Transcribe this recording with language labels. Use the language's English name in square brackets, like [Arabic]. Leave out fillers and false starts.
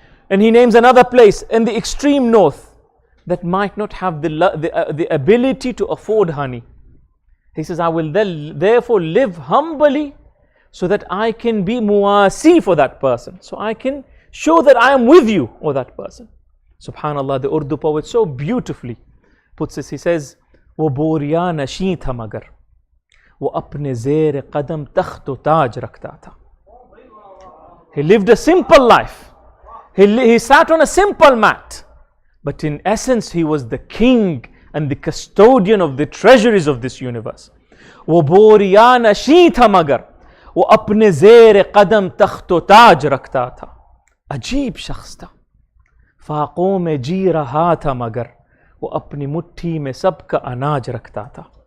[English] And he names another place in the extreme north that might not have the ability to afford honey. He says, I will therefore live humbly so that I can be muwasi for that person. So I can show that I am with you or that person. Subhanallah, the Urdu poet so beautifully puts this. He says, [Hindi] वो बोरिया नशी था मगर वो अपने ज़ेर कदम तख्त ताज रखता था. [English] He lived a simple life. He sat on a simple mat. But in essence, he was the king and the custodian of the treasuries of this universe. [Hindi] वो बोरिया नशी था मगर वो अपने ज़ेर कदम तख्त ताज रखता था. अजीब शख्स था. फाकों में जी रहा था मगर वो अपनी मुट्ठी में सबका अनाज रखता था.